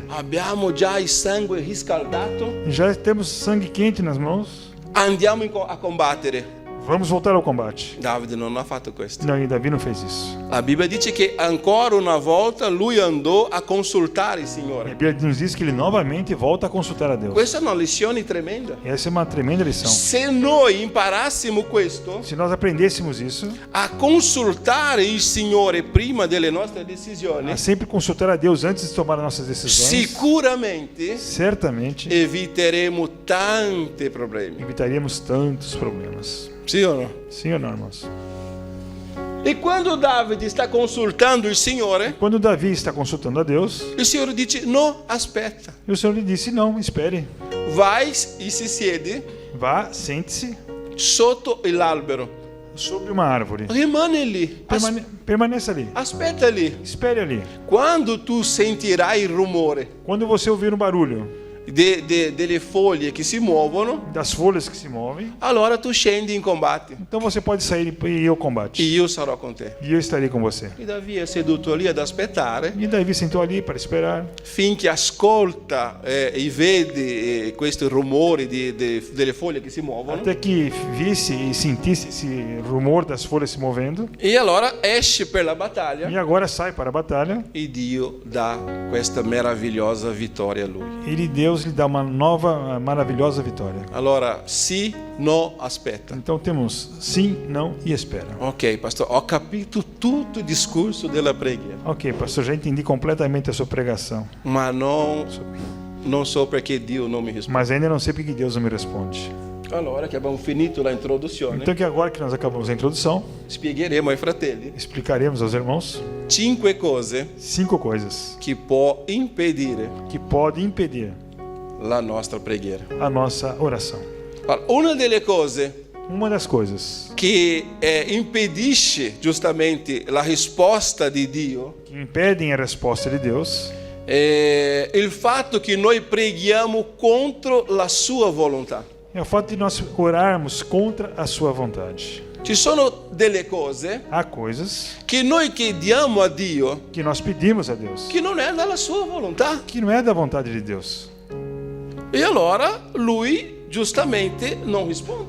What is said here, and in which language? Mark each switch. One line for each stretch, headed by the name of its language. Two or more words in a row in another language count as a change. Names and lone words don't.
Italian: abbiamo già il sangue riscaldato,
Portuguese: já temos sangue quente nas mãos,
Italian: andiamo a combattere.
Portuguese: vamos voltar ao combate.
Italian: Davide non ha fatto questo.
Portuguese: Não, e Davi não fez isso.
Italian: La Bibbia dice che ancora una volta lui andò a consultare il
Portuguese: A
Italian: Signore.
Portuguese: Bíblia nos diz que ele novamente volta a consultar a Deus.
Italian: Questa è una lezione tremenda.
Portuguese: Essa é uma tremenda lição.
Italian: Se noi imparassimo questo,
Portuguese: Se nós aprendêssemos isso,
Italian: a consultare il Signore prima delle nostre
Portuguese: a
Italian: decisioni,
Portuguese: sempre consultar a Deus antes de tomar nossas decisões,
Italian: sicuramente
Portuguese: certamente
Italian: eviteremo tanti problemi.
Portuguese: evitaríamos tantos problemas.
Italian: Sì o no?
Portuguese: Sim ou não, irmãos?
Italian: E quando Davide sta consultando il Signore,
Portuguese: Quando Davi está consultando a Deus,
Italian: il Signore dice: no, aspetta,
Portuguese: e o Senhor lhe disse: não, espere.
Italian: vai e si siede
Portuguese: Vá, sente-se
Italian: sotto l'albero.
Portuguese: sobre uma árvore.
Italian: Rimane lì,
Portuguese: Permaneça ali.
Italian: aspetta lì.
Portuguese: Espere ali.
Italian: Quando tu sentirai il rumore
Portuguese: Quando você ouvir um barulho
Italian: delle foglie che si muovono,
Portuguese: das folhas que se movem,
Italian: allora tu scendi in combate
Portuguese: então você pode sair e ir ao combate.
Italian: e io sarò con te.
Portuguese: E eu estarei com você.
Italian: E Davi è seduto lì ad aspettare
Portuguese: E Davi sentou ali para esperar,
Italian: finché ascolta e vede questi rumori delle foglie che si muovono.
Portuguese: até que visse e sentisse esse rumor das folhas se movendo.
Italian: E allora esce per la battaglia
Portuguese: E agora sai para a batalha.
Italian: e Dio dà questa meravigliosa vittoria a lui.
Portuguese: Deus lhe dá uma nova, maravilhosa vitória.
Italian: Allora, sì, no, aspetta.
Portuguese: Então temos sim, não e espera.
Italian: Ok, pastor, ho capito tutto il discorso della preghiera,
Portuguese: Ok, pastor, já entendi completamente a sua pregação.
Italian: ma non so perché Dio non mi risponde.
Portuguese: Mas ainda não sei porque Deus não me responde.
Italian: Allora che abbiamo finito la introduzione,
Portuguese: Então que agora que nós acabamos a introdução,
Italian: spiegheremo ai fratelli
Portuguese: explicaremos aos irmãos
Italian: 5 cose
Portuguese: 5 coisas
Italian: che può impedire
Portuguese: que podem impedir
Italian: la nostra preghiera.
Portuguese: a nossa oração.
Italian: Allora, una delle cose
Portuguese: Uma das coisas
Italian: che impedisce giustamente la risposta di Dio
Portuguese: que impedem a resposta de Deus
Italian: è il fatto che noi preghiamo contro la sua volontà.
Portuguese: é o fato de nós orarmos contra a sua vontade.
Italian: Ci sono delle cose
Portuguese: Há coisas
Italian: che noi chiediamo a Dio
Portuguese: que nós pedimos a Deus
Italian: che non è dalla sua volontà.
Portuguese: que não é da vontade de Deus.
Italian: E allora lui giustamente non risponde.